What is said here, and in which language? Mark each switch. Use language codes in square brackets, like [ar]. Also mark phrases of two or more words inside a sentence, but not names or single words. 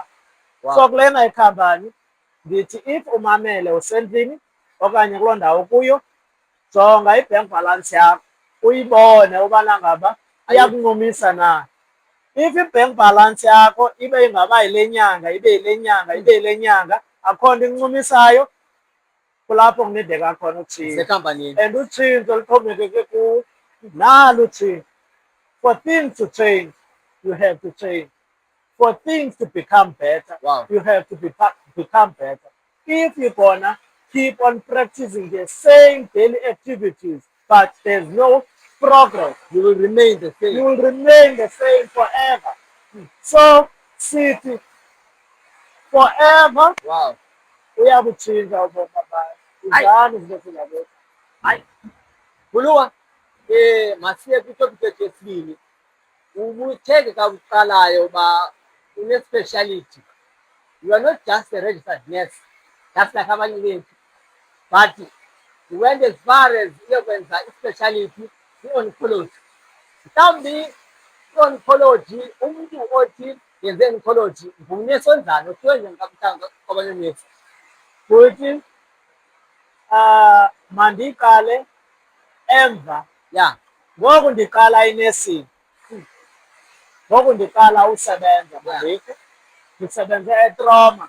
[en] Wow. [xh] So kulena ikhampani ndithi if umamele usendlini okanye kuloo ndawo kuyo, jonga i-bank balance yakho uyibone ubana ngaba iyakuncumisa na. If i-bank balance yakho ibe ingaba yile nyanga, ibe yile nyanga, ibe yile nyanga, akho nto incumisayo, kulapho kunideka khona utshintsho. Sekhampanini. And utshintsho luxhomekeke kuwe, nalo utshintsho. [en] For things to change, you have to change. For things to become better, Wow. you have to become better. If you're gonna keep on practicing the same daily activities, but there's no progress, You will remain the you same. will remain the same forever. So, city, forever, Wow. [xh] uyabutshintsha ubomi babantu. Izani izinto zingabekho. Hayi. Buluwa, masiye kwitopic yethu yesibini. Ubuthe kakuqalayo uba une-speciality. [en] You are not just a registered nurse, just like [xh] abanye bethu, [en] but you went as far as [xh] uyokwenza i-speciality i-oncology. Mhlawumbi i-oncology, umntu othi yenze i-oncology ngunesi onjani, othiwe njani kakuthanga kwabanye nesi? Futhi mandiqale emva. [en] Yeah. [xh] Ngoku ndiqala inesini, ngoku ndiqala usebenza mandikho, ndisebenze eTroma.